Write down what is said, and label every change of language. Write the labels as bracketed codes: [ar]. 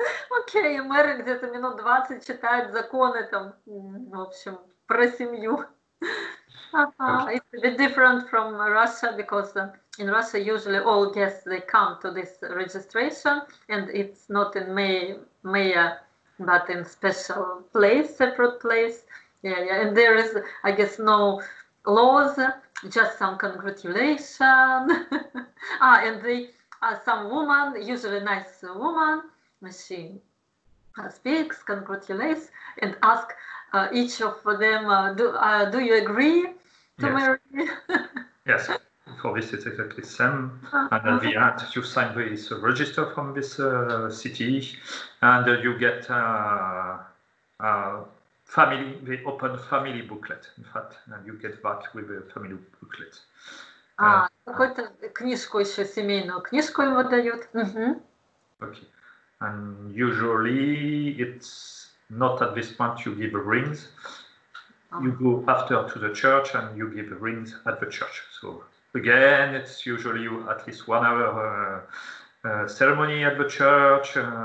[ru] Окей, мэр где-то минут 20 читает законы там, в общем, про семью. [en] It's a bit different from Russia, because in Russia usually all guests, they come to this registration, and it's not in mayor, but in special place, separate place. Yeah, and there is, I guess, no laws, just some congratulations. And some woman, usually nice woman, she speaks, congratulates, and ask each of them, do you agree to marry? Yes, for this it's exactly the same. And at the end, you sign this register from this city, and you get the open family booklet. In fact, and you get back with the family booklet. [ru] Какую-то книжку еще, семейную книжку ему дают. [en] Okay. And usually it's not at this point you give rings. You go after to the church and you give rings at the church. So again, it's usually at least 1 hour ceremony at the church.